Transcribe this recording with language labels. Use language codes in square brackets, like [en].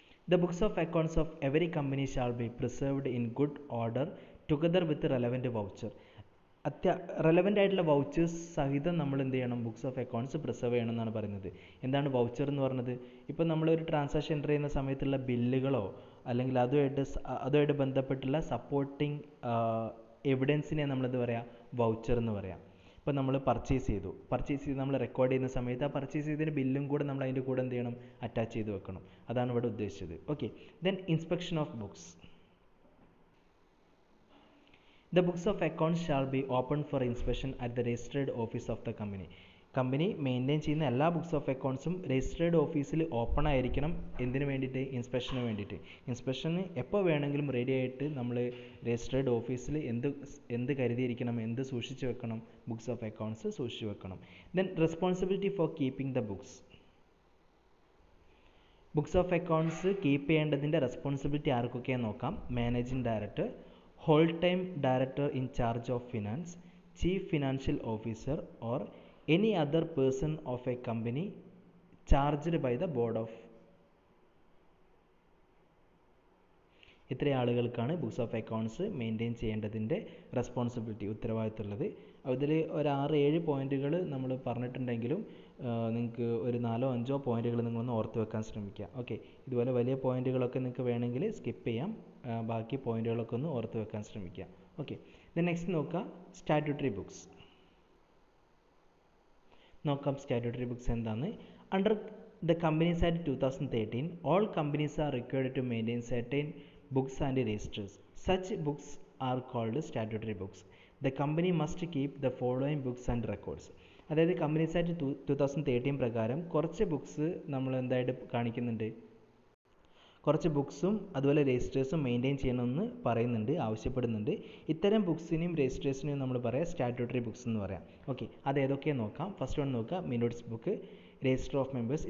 [en] The books of accounts of every company shall be preserved in good order together with the relevant voucher. [ml] Relevant ആയിട്ടുള്ള vouchers സഹിതം നമ്മൾ എന്ത് ചെയ്യണം? Books of accounts preserve ചെയ്യണം എന്നാണ് പറയുന്നത്. എന്താണ് വൗച്ചർ എന്ന് പറഞ്ഞത്? ഇപ്പം നമ്മളൊരു ട്രാൻസാക്ഷൻ എൻ്റർ ചെയ്യുന്ന സമയത്തുള്ള ബില്ലുകളോ അല്ലെങ്കിൽ അതുമായിട്ട് ബന്ധപ്പെട്ടുള്ള സപ്പോർട്ടിങ് എവിഡൻസിനെ നമ്മളെന്ത് പറയാം? വൗച്ചർ എന്ന് പറയാം. ഇപ്പം നമ്മൾ പർച്ചേസ് ചെയ്ത് നമ്മൾ റെക്കോർഡ് ചെയ്യുന്ന സമയത്ത് ആ പർച്ചേസ് ചെയ്തതിൻ്റെ ബില്ലും കൂടെ നമ്മൾ അതിൻ്റെ കൂടെ എന്ത് ചെയ്യണം? അറ്റാച്ച് ചെയ്ത് വെക്കണം. അതാണ് ഇവിടെ ഉദ്ദേശിച്ചത്. Okay, [en] Then inspection of books. The books of accounts shall be opened for inspection at the registered office of the company. [ml] Company maintain ചെയ്യുന്ന എല്ലാ ബുക്സ് ഓഫ് അക്കൗണ്ട്സും രജിസ്റ്റേർഡ് ഓഫീസിൽ ഓപ്പൺ ആയിരിക്കണം. എന്തിനു വേണ്ടിയിട്ട്? ഇൻസ്പെക്ഷന് വേണ്ടിയിട്ട്. ഇൻസ്പെക്ഷന് എപ്പോൾ വേണമെങ്കിലും റെഡി ആയിട്ട് നമ്മൾ രജിസ്റ്റേർഡ് ഓഫീസിൽ എന്ത് കരുതിയിരിക്കണം? എന്ത് സൂക്ഷിച്ച് വെക്കണം? ബുക്സ് ഓഫ് അക്കൗണ്ട്സ് സൂക്ഷിച്ച് വെക്കണം. [en] Then responsibility for keeping the books. [ml] Books of accounts keep ചെയ്യേണ്ടതിൻ്റെ responsibility ആർക്കൊക്കെയാണെന്ന് നോക്കാം. [en] Managing director, whole time director in charge of finance, chief financial officer or any other person of a company charged by the board of. [ml] ഇത്ര ആളുകൾക്കാണ് books of accounts maintain ചെയ്യേണ്ടതിൻ്റെ responsibility, ഉത്തരവാദിത്തമുള്ളത്. അതിൽ ഒരു 6-7 പോയിന്റുകൾ നമ്മൾ പറഞ്ഞിട്ടുണ്ടെങ്കിലും നിങ്ങൾക്ക് ഒരു 4-5 പോയിന്റുകൾ നിങ്ങളൊന്ന് ഓർത്ത് വെക്കാൻ ശ്രമിക്കുക. ഓക്കെ, ഇതുപോലെ വലിയ പോയിന്റുകളൊക്കെ നിങ്ങൾക്ക് വേണമെങ്കിൽ സ്കിപ്പ് ചെയ്യാം. ബാക്കി പോയിന്റുകളൊക്കെ ഒന്ന് ഓർത്ത് വെക്കാൻ ശ്രമിക്കുക. ഓക്കെ, ദെൻ നെക്സ്റ്റ് നോക്കുക. സ്റ്റാറ്റ്യൂട്ടറി ബുക്സ് നോക്കാം. സ്റ്റാറ്റ്യൂട്ടറി ബുക്സ് എന്താണ്? [en] Under the companies act 2013 all companies are required to maintain certain books and registers. Such books are called statutory books. The company must keep the following books and records. [ml] അതായത് companies act 2013 പ്രകാരം കുറച്ച് books നമ്മൾ എന്തായിട്ട് കാണിക്കുന്നുണ്ട്? കുറച്ച് ബുക്സും അതുപോലെ രജിസ്റ്റേഴ്സും maintain ചെയ്യണമെന്ന് പറയുന്നുണ്ട്, ആവശ്യപ്പെടുന്നുണ്ട്. ഇത്തരം ബുക്സിനെയും രജിസ്റ്റേഴ്സിനെയും നമ്മൾ പറയാം സ്റ്റാറ്റ്യൂട്ടറി ബുക്സ് എന്ന് പറയാം. ഓക്കെ, അത് ഏതൊക്കെയാണ് നോക്കാം. ഫസ്റ്റ് വൺ നോക്കുക. Minutes book, register of members.